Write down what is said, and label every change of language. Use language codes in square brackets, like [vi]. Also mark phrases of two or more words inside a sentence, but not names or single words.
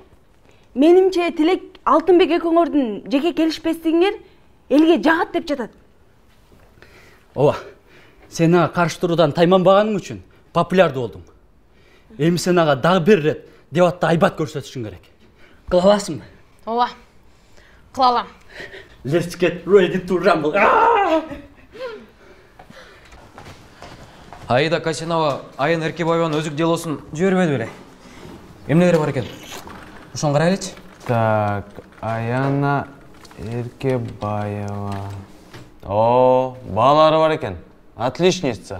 [ky] Менимче Тилек Алтынбек экөөңөрдүн жеке келишпестигиңер элге жагат деп жатат. Ооба. Сен ага каршы туруудан тайманбаганың үчүн популярдуу болдуң. Эми сен ага дагы бир ирет дебатта айбат көрсөтүшүң керек. Кыла аласыңбы? Ооба. Кыла алам. [en] Let's get ready to rumble. [ky] Аида Касинова Айын Эркебаеванын өзүк делосун жибербеди беле? Эмнелери бар экен? Ошону карайлычы. Так, Аяна Эркебаева. О, балары бар экен. Отличница.